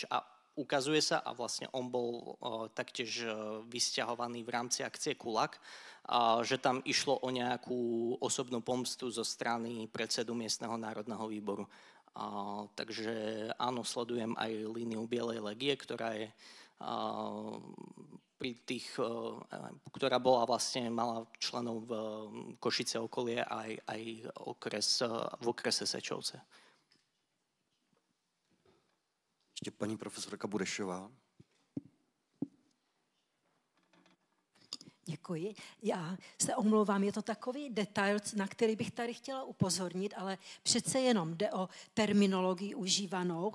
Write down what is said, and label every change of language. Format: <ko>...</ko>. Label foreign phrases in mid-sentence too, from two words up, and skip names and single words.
<sk>A ukazuje sa, a vlastne on bol taktiež vysťahovaný v rámci akcie Kulak, že tam išlo o nejakú osobnú pomstu zo strany predsedu miestneho národného výboru. Takže áno, sledujem aj líniu Bielej legie, ktorá je pri tých, ktorá bola vlastne, mala členov v Košice okolie aj v okrese Sečovce.</sk> <cs>Ještě paní profesorka Burešová. Děkuji. Já se omlouvám, je to takový detail, na který bych tady chtěla upozornit, ale přece jenom jde o terminologii užívanou.</cs>